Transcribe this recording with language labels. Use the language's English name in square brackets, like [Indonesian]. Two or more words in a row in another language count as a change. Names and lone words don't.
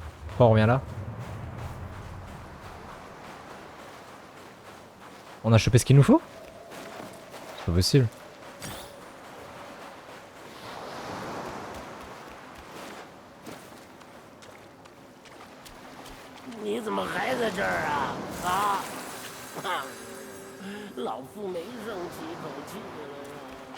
[French] Pourquoi on revient là? On a chopé ce qu'il nous faut? C'est pas possible. [Chinese] 你怎么还在这儿啊？啊！老夫没生起口气来呀。